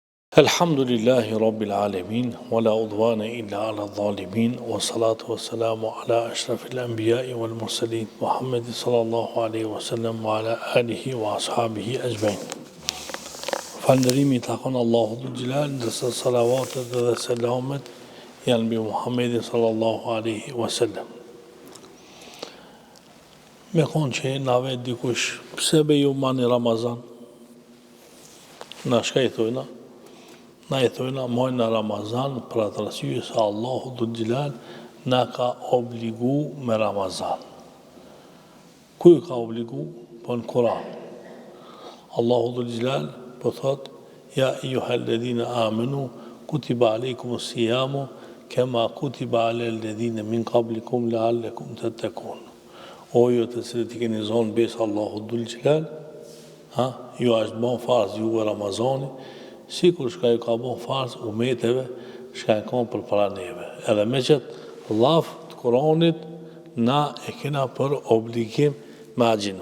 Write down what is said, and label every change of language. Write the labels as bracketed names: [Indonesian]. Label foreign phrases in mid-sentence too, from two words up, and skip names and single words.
[Arabic] الحمد لله رب العالمين، ولا عدوان إلا على الظالمين، والصلاة والسلام على أشرف الأنبياء والمرسلين، محمد صلى الله عليه وسلم، وعلى آله وأصحابه أجمعين. [Albanian] Falënderimi i takon Allahu dhul Jalal, ndërsa salavatet dhe selamet janë mbi Muhammedin [Arabic] صلى الله عليه وسلم. [Albanian] Me konë që na vet dikush, pse be ju mani Ramazan? Na shka i thojna? Na i thojna mojnë në Ramazan për atë arsye se Allahu dhul Jalal na ka obligu me Ramazan. Ku ka obligu? Po në Kur'an. Allahu dhul Jalal po thot: [Arabic] يا أيها الذين آمنوا كتب عليكم الصيام كما كتب على الذين من قبلكم لعلكم تتقون. [Albanian] O ju të cilët i keni zonë besë Allahu dhul Jalal, ju është bën farz juve Ramazani, sikur shka ju ka bon farz umeteve shka e kanë për para neve. Edhe me qëtë laf të Kuranit na e kena për obligim me agjinu.